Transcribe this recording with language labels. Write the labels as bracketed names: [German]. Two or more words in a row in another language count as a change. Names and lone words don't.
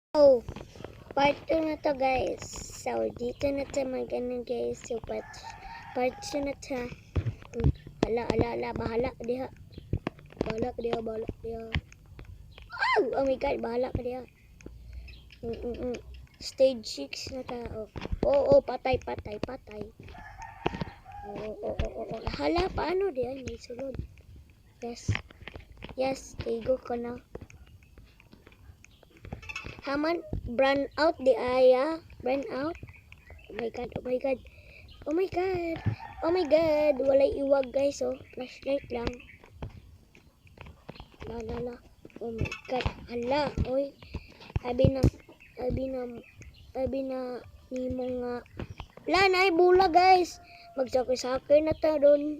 [Cebuano] Oh, part 2 na to guys. So, dito na to mag-ano guys. So, part 2 na to. Ala, bahala ka diha. Bahala ka diha. [English] Oh my god, [Cebuano] bahala ka diha. Stage 6 na ta. Oh, patay. Oh. Hala, paano diha? May sulod. Yes, tigo ko na. Haman, [English] burn out [Cebuano] di aya. [English] Burn out. Oh my god. [Cebuano] Walay iwag guys, oh. Flashlight lang. La. [English] Oh my god. [Cebuano] Hala, oy. Abi na nimo nga. La na bula guys. Magsakay na ta doon.